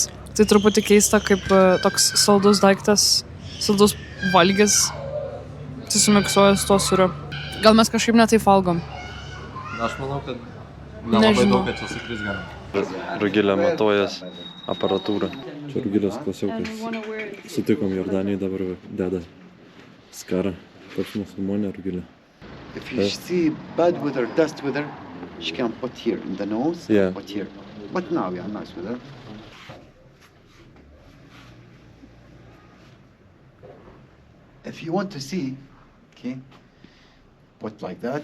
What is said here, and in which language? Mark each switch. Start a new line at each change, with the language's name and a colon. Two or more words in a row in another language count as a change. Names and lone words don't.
Lithuanian: Tai truputį keista, kaip toks saldus daiktas, saldus valgis, susimiksuoja su to sūriu. Gal mes kažkaip ne taip valgom? Aš manau, kad nelabai daug kad čia sakris galim. Rugilė matuojas aparatūrą. Čia Rugilės klasiukas. Sutikom Jordanijai, dabar deda skarą. Toks musulmonė Rugilė.
English: If you see bad weather, dust weather, she can put here in the nose, Yeah. put here. But now we are nice weather. If you want to see, okay, put like that.